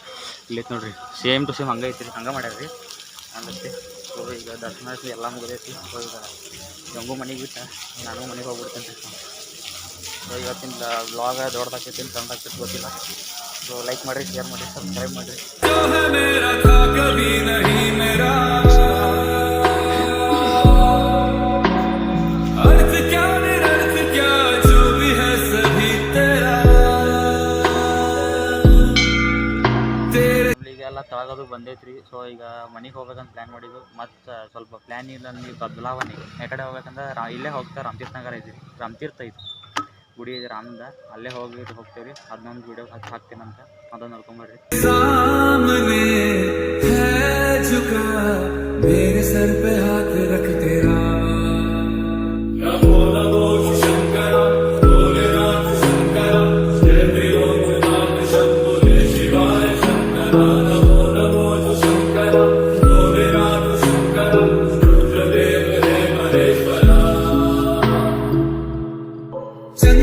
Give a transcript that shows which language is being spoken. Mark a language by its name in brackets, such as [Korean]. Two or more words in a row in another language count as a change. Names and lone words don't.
[Kannada] ಇಲ್ಲೈತೆ ನೋಡಿರಿ, [English] same to same [Kannada] ಹಂಗೆ ಐತಿ ರೀ, ಹಂಗೆ ಮಾಡ್ಯಾರ ರೀ ಹಂಗೈತಿ. ಸೊ ಈಗ ದರ್ಶನ ಎಲ್ಲ ಮುಗಿದೈತಿ. ಸೊ ಈಗ ಗಂಗು ಮನೆಗೆ ಬಿಟ್ಟು ನಾನು ಮನೆಗೆ ಹೋಗ್ಬಿಡ್ತೇನೆ ರೀ. ಸೊ ಇವತ್ತಿನ ವ್ಲಾಗ್ ದೊಡ್ಡದಾಕೈತಿ ಸಣ್ಣದಾಕೈತಿ ಗೊತ್ತಿಲ್ಲ. ಸೊ ಲೈಕ್ ಮಾಡಿರಿ, ಶೇರ್ ಮಾಡಿರಿ, ಸಬ್ಸ್ಕ್ರೈಬ್ ಮಾಡಿರಿ. [Hindi] जो है मेरा था कभी नहीं मेरा. अर्थ क्या निरर्थ क्या जो भी है सभी तेरा. तेरे [Kannada] ಈಗೆಲ್ಲ ತಳಗೋದು ಬಂದೈತ್ರಿ. ಸೊ ಈಗ ಮನೆಗೆ ಹೋಗ್ಬೇಕಂತ ಪ್ಲ್ಯಾನ್ ಮಾಡಿದ್ವು. ಮತ್ತು ಸ್ವಲ್ಪ ಪ್ಲ್ಯಾನ್ ಇಲ್ಲ ನೀವು ಬದಲಾವಣೆ. ಯಾಕಡೆ ಹೋಗ್ಬೇಕಂದ್ರೆ ಇಲ್ಲೇ ಹೋಗ್ತಾ ರಾಮತೀರ್ಥ ನಗರ ಐತಿ ರೀ, ರಾಮತೀರ್ಥ ಐತಿ ಗುಡಿ ಇದೆ ರಾಮದ, ಅಲ್ಲೇ ಹೋಗ್ತೇವೆ ರೀ. ಅದನ್ನೊಂದು ವೀಡಿಯೋ ಹಾಕ್ತೀನಂತ, ಅದನ್ನು ನೋಡ್ಕೊಂಬರ್ರಿ. [Hindi] सामने है झुका, मेरे सर पे हाथ रख तेरा. नमो नमो शंकर भोलेनाथ शंकर, जय त्रिलोकनाथ शंभो जय शिवाय. शंकर नमो नमो शंकर भोलेनाथ शंकर, रुद्रदेव जय महेश्वर.